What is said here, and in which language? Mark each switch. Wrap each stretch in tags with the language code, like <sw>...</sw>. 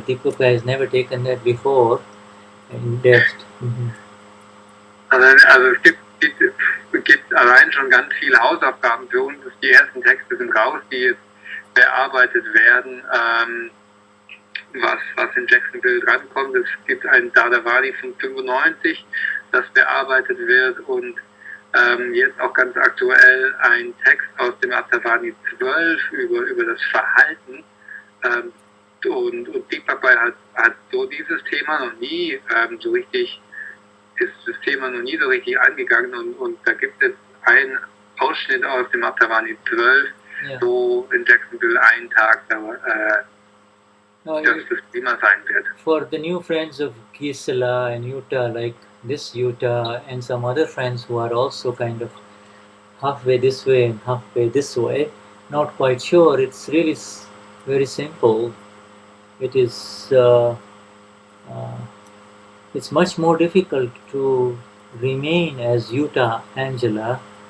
<en>Deepak has never taken that before in depth.</en> <de>Also es gibt allein schon ganz viele Hausaufgaben für uns. Die ersten Texte sind raus, die jetzt bearbeitet werden, was in Jacksonville drankommt. Es gibt ein Dadavani von 95, das bearbeitet wird, und jetzt auch ganz aktuell ein Text aus dem Aptavani 12 über das Verhalten. Und Deepak Pai hat so dieses Thema noch nie so richtig, ist das Thema noch nie so richtig angegangen, und da gibt es einen Ausschnitt aus dem Aptavani 12, wo in Jacksonville ein Tag das Thema sein wird.</de> <en>For the new friends of Gisela and Utah, like this Utah and some other friends who are also kind of halfway this way and halfway this way, not quite sure, it's really very simple. It is it's much more difficult to remain as Utah Angela.</en>